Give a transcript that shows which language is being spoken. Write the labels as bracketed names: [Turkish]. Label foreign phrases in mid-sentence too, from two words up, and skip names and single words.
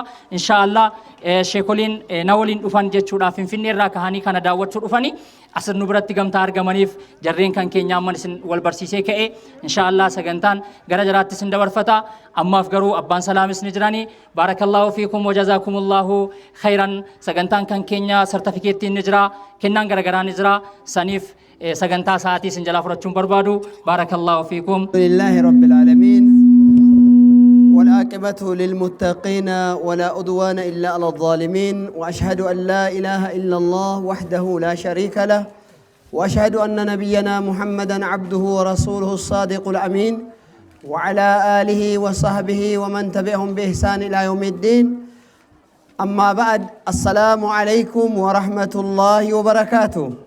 [Oromo] inshaallah sheekoliin na waliin dhufan jechuudha finfinnee irraa kahanii kana daawwachuu dhufanii asir nu biratti gamtaa argamaniif jarreen kan keenya amman isin wal barsiisee ka'e inshaallah sagantaan gara jaraatti isin dabarfata ammaaf garuu abbaan salaamis ni jiranii [Arabic] بارك الله فيكم وجزاكم الله خيرا [Oromo] sagantaan kan keenya sartifikeettiin ni jira kennaan garagaraa ni jira saniif sagantaa sa'aatii isin jalaa fudhachuun barbaadu [Arabic] بارك الله فيكم لله رب العالمين والعاقبة للمتقين ولا عدوان إلا على الظالمين وأشهد أن لا إله إلا الله وحده لا شريك له وأشهد أن نبينا محمدا عبده ورسوله الصادق الأمين وعلى آله وصحبه ومن تبعهم بإحسان إلى يوم الدين أما بعد السلام عليكم ورحمة الله وبركاته